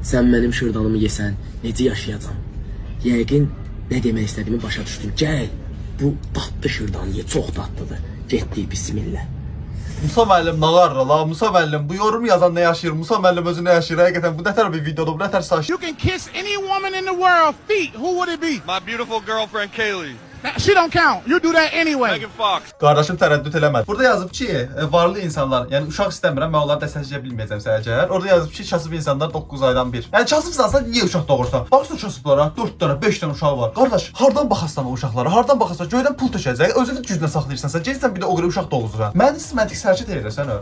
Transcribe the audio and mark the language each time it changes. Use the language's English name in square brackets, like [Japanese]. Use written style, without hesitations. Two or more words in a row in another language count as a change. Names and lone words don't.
[Azerbaijani] sən mənim şırdanımı yesən, necə yaşayacam? Yəqin nə demək istədiyimi başa düşdüm. Gəl, bu dadlı şırdanı ye, çox dadlıdır. Getdik, bismillah. Musa müəllim nağarır la. Musa müəllim bu yorumu yazan nə yaşayır? Musa müəllim özü nə yaşayır? Həqiqətən bu nətər bir videodur, bu nətər saç. [English] You can kiss any woman in the world feet. Who would it be? My beautiful girlfriend Kaylee. She don't count. You do that anyway. Fox. [Azerbaijani] Qardaşım tərəddüd eləmədi. Burada yazıb ki, varlı insanlar, yəni uşaq istəmirəm, mən onları dəstəkləyə bilməyəcəm səhəcər. Orada yazıb ki, kasıb insanlar 9 aydan bir. Yəni kasıbsansa niyə uşaq doğursan? Baxırsan kasıblara 4 dənə, 5 dənə uşağı var. Qardaş, hardan baxasan o uşaqlara? Hardan baxasan? Göydən pul tökəcək. Özünü güclə saxlayırsansa, gəlsən bir də o qədər uşaq doğursan. Mən sistematik hərəkət edirsən o.